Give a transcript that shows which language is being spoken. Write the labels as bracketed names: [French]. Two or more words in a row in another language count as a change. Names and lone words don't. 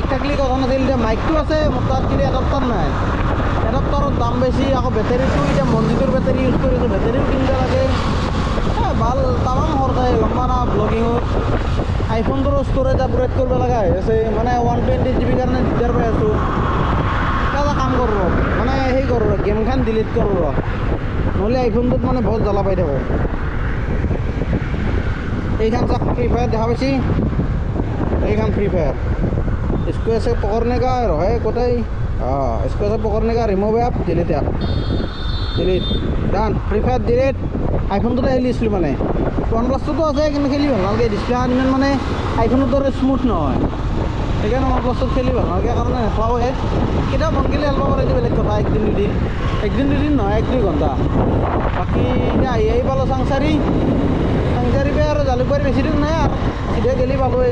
[Assamese] থাকিলে কথা নাছিল এতিয়া মাইকটো আছে মোৰ তাত কিন্তু এডাপ্টাৰ নাই এডাপ্টাৰৰ দাম বেছি আকৌ বেটাৰীটো এতিয়া মন্দিৰৰ বেটাৰী ইউজ কৰিছোঁ বেটাৰীও কিনিব লাগে ভাল তামাম খৰচাই গম পা না ব্লগিঙত আইফোনটোৰো [English] storage upgrade [Assamese] কৰিব লগা হৈ আছে মানে 120 GB কাৰণে দিগদাৰ পাই আছোঁ এটা কাম কৰোঁ মানে সেই কৰোঁ গেমখন ডিলিট কৰোঁ নহ'লে আইফোনটোত মানে বহুত জ্বালা পাই থাকোঁ এইখন চাওক ফ্ৰী ফায়াৰ দেখা পাইছি এইখন ফ্ৰী ফায়াৰ [Hindi] इसको ऐसे पकड़ने का है कोटाई हाँ इसको ऐसे पकड़ने का रिमूव है आप डिलीट यार डिलीट [Assamese] ডান ফ্ৰী ফায়াৰ ডিলিট আইফোনটোতে খেলি আছিলোঁ মানে OnePlus-টোতো আছে কিন্তু খেলি ভাল নালাগে ডিছপ্লেখন ইমান মানে আইফোনৰ দৰে স্মুথ নহয় সেইকাৰণে OnePlus-টোত খেলি ভাল নালাগে কাৰণে নেখেলাওঁহে কেতিয়াবা মন গ'লে খেলিব পাৰে বেলেগ কথা একদিন দুদিন নহয় 1-2 ঘণ্টা বাকী এতিয়া আহি পালোঁ চাংচাৰী পৰা আৰু জালুকবাৰী বেছি দূৰ নাই আৰু চিধা গেলি পালোঁৱেই